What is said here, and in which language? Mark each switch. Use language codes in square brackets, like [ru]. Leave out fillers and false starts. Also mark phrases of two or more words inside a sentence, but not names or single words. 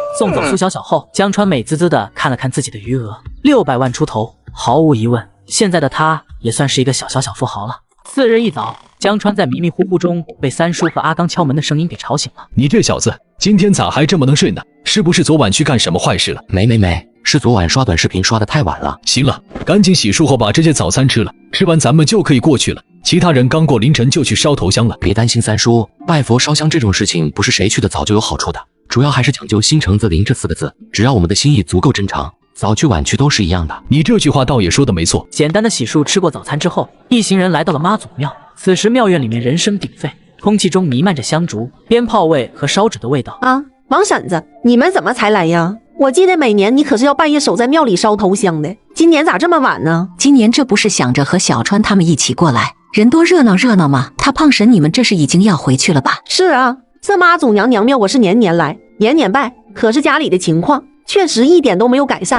[zh] 送走蘇小小後，江川美滋滋的看了看自己的餘額，600萬出頭，毫無疑問，現在的他也算是一個小富豪了。次日一早，江川在迷迷糊糊中被三叔和阿剛敲門的聲音給吵醒了。你這小子，今天咋還這麼能睡呢？是不是昨晚去幹什麼壞事了？沒，是昨晚刷短視頻刷得太晚了。行了，趕緊洗漱後把這些早餐吃了，吃完咱們就可以過去了。其他人剛過凌晨就去燒頭香了。別擔心三叔，拜佛燒香這種事情不是誰去的早就有好處的，主要還是講究心誠則靈這4個字，只要我們的心意足夠真誠，早去晚去都是一樣的。你這句話倒也說得沒錯。簡單的洗漱吃過早餐之後，一行人來到了媽祖廟。此時廟院裡面人聲鼎沸，空氣中彌漫着香燭、鞭炮味和燒紙的味道。啊，王嬸子，你們怎麼才來呀？ 我记得每年你可是要半夜守在庙里烧头香的，今年咋这么晚呢？今年这不是想着和小川他们一起过来，人多热闹热闹吗？他胖婶，你们这是已经要回去了吧？是啊，这妈祖娘娘庙我是年年来，年年拜，可是家里的情况确实一点都没有改善。